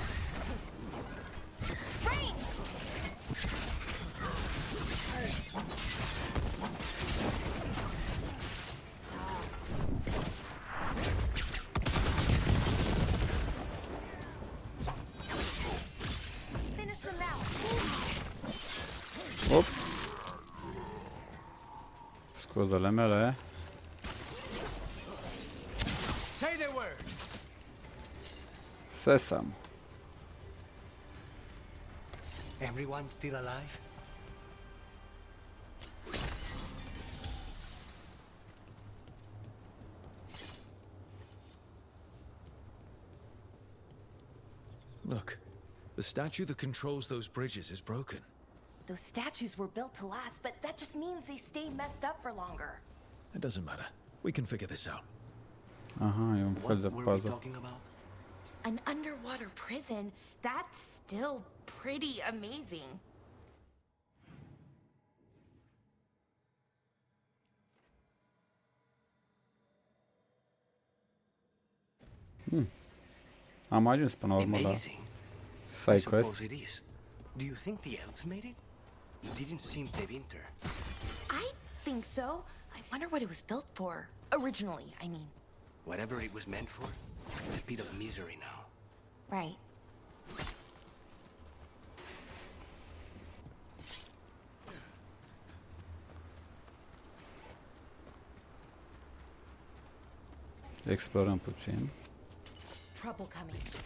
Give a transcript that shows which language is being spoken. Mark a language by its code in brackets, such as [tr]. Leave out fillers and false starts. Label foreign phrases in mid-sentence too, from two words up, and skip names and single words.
[en] Range. Finish them now. Ops. [ro] Scuzele mele. [en] Say the word. [ro] Sesam. [en] Everyone still alive? Look, the statue that controls those bridges is broken. Those statues were built to last, but that just means they stay messed up for longer. It doesn't matter. We can figure this out. [ro] Aha, e un fel de [en] What were we [ro] puzzle. [en] talking about? An underwater prison? That's still pretty amazing. [ro] Am ajuns până la urmă la [en] Amazing. I [ro] side [en] suppose [ro] quest. [en] it is. Do you think the elves made it? It didn't seem to enter. I think so. I wonder what it was built for. Originally, I mean. Whatever it was meant for, it's a bit of misery now. Right. [ro] Explorăm puțin. [en] Trouble coming.